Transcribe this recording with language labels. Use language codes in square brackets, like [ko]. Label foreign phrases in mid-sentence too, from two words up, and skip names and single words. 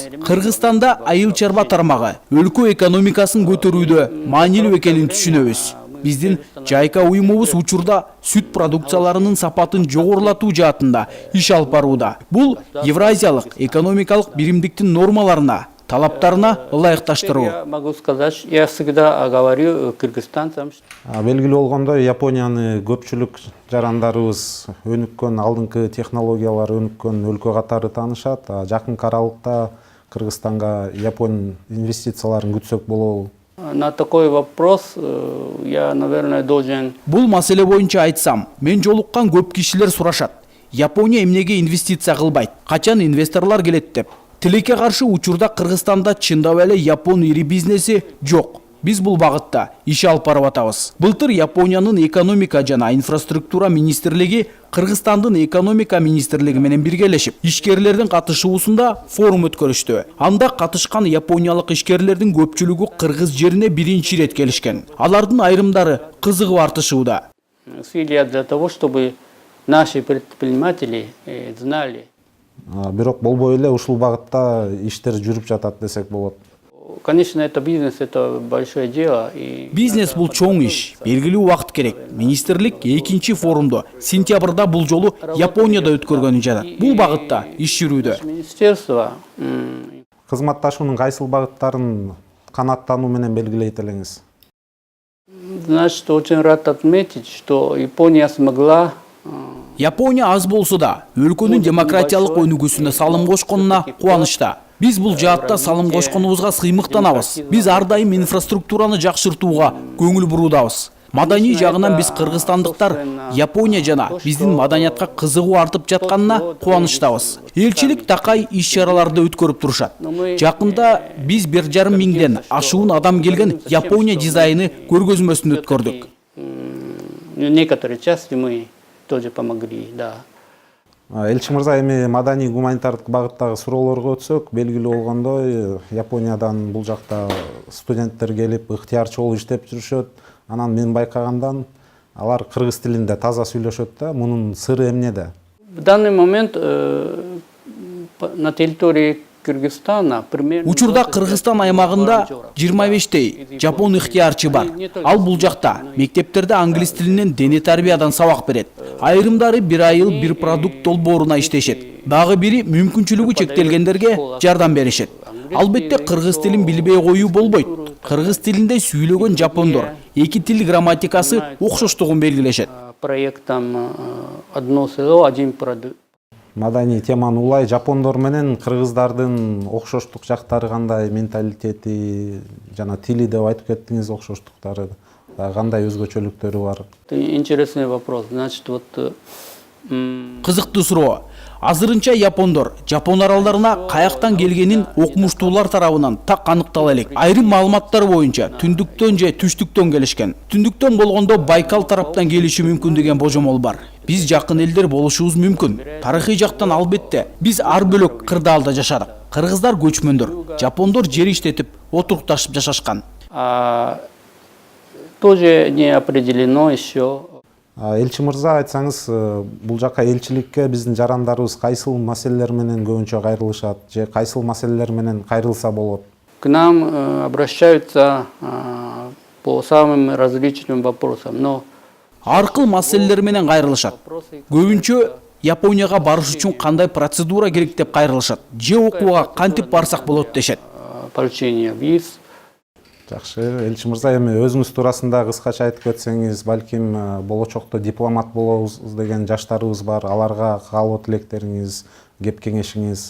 [ky] Кыргызстанда айыл чарба тармагы өлкө экономикасын көтөрүүдө маанилүү экенин түшүнөбүз. Биздин жайка уюмубуз учурда сүт продукцияларынын сапатын жогорулатуу жаатында иш алып барууда. Бул Евразиялык экономикалык биримдиктин нормаларына, талаптарына ылайыкташтыруу. [ru] я могу сказать, я всегда говорю кыргызстанцам, [ky] Белгилүү болгондой, Японияны көпчүлүк жарандарыбыз өнүккөн, алдыңкы технологиялар өнүккөн өлкө катары таанышат. Жакынкы аралыкта Кыргызстанга Япон инвестицияларын күтсөк болобу? [ru] на такой вопрос я, наверное, должен... [ky] Бул маселе боюнча айтсам, мен жолуккан көп кишилер сурашат. Япония эмнеге инвестиция кылбайт? Качан инвесторлор келет деп. Тилекке каршы учурда Кыргызстанда чындап эле Япон ири бизнеси жок. Биз бул багытта иш алып барып атабыз. Былтыр Япониянын экономика жана инфраструктура министрлиги Кыргызстандын экономика министрлиги менен биргелешип, ишкерлердин катышуусунда форум өткөрүштү. Анда катышкан япониялык ишкерлердин көпчүлүгү Кыргыз жерине биринчи ирет келишкен. Алардын айрымдары кызыгып артышууда. [ru] Усилия для того, чтобы наши предприниматели знали. [ky] Бирок болбой эле ушул багытта иштер жүрүп жатат десек болот. [ru] Конечно, это бизнес, это большое дело. [ky] Бизнес бул чоң иш, белгилүү убакыт керек. Министрлик экинчи форумду сентябрда бул жолу Японияда өткөргөнү жатат. Бул багытта иш жүрүүдө. [ru] Министерство... [ky] Кызматташуунун кайсыл багыттарын канааттануу менен белгилейт элеңиз? [ru] Значит, очень рад отметить, что Япония смогла... [ky] Япония аз болсо да өлкөнүн демократиялык өнүгүүсүнө салым кошконуна кубанычта. Биз бул жаатта салым кошконубузга сыймыктанабыз. Биз ар дайым инфраструктураны жакшыртууга көңүл буруудабыз. Маданий жагынан биз кыргызстандыктар Япония жана биздин маданиятка кызыгуу артып жатканына кубанычтабыз. Элчилик такай иш-чараларды өткөрүп турушат. Жакында биз 1,5 миңден ашуун адам келген Япония дизайны көргөзмөсүн өткөрдүк. [ru] Некоторые части мы тоже помогли, да. [ky] Элчи мырза, эми маданий гуманитардык багыттагы суроолорго өтсөк, белгилүү болгондой, Япониядан бул жакта студенттер келип, ыктыярчы болуп иштеп жүрүшөт. Анан мен байкагандан алар кыргыз тилинде таза сүйлөшөт да. Мунун сыры эмнеде? [ru] В данный момент на территории Кыргызстана примерно... [ky] Учурда Кыргызстан аймагында 25 жапон ыктыярчы бар. Ал бул жакта мектептерде англис тилинен дене тарбиядан сабак берет. Айрымдары 1 айыл 1 продукт долбооруна иштешет. Дагы бири мүмкүнчүлүгү чектелгендерге жардам беришет. Албетте кыргыз тилин билбей коюу болбойт. Кыргыз тилинде сүйлөгөн жапондор эки тил грамматикасы окшоштугун белгилешет. [ru] Проектом «Одно село, один продукт». [ky] Маданий теманы улай, жапондор менен кыргыздардын окшоштук жактары кандай, менталитети жана тили деп айтып кеттиңиз, окшоштуктары? кандай өзгөчөлүктөрү бар? [ru] Это интересный вопрос. Значит, вот [ky] Кызыктуу суроо. Азырынча япондор Жапон аралдарына каяктан келгенин окумуштуулар тарабынан так аныктала элек. Айрым маалыматтар боюнча түндүктөн же түштүктөн келишкен. Түндүктөн болгондо Байкал тараптан келиши мүмкүн деген божомол бар. Биз жакын элдер болушубуз мүмкүн. Тарыхый жактан албетте биз ар бөлөк кырдаалда жашадык. Кыргыздар көчмөндөр, жапондор жер иштетип, отурукташып жашашкан. [ru] тоже не определено еще. [ky] Элчи мырза, айтсаңыз, бул жака элчиликке биздин жарандарыбыз кайсыл маселелер менен көбүнчө кайрылышат же кайсыл маселелер менен кайрылса болот? [ru] К нам обращаются по самым различным вопросам, но [ky] Ар кыл маселелер менен кайрылышат. Көбүнчө Японияга барыш үчүн кандай процедура керек деп кайрылышат. Же окууга кантип барсак болот дешет. [ru] получение виз. [ky] Жакшы, элчи мырза, эми өзүңүз туурасында кыскача айтып кетсеңиз, балким болочокто дипломат болобуз деген жаштарыбыз бар, аларга каалоо тилектериңиз, кеп кеңешиңиз?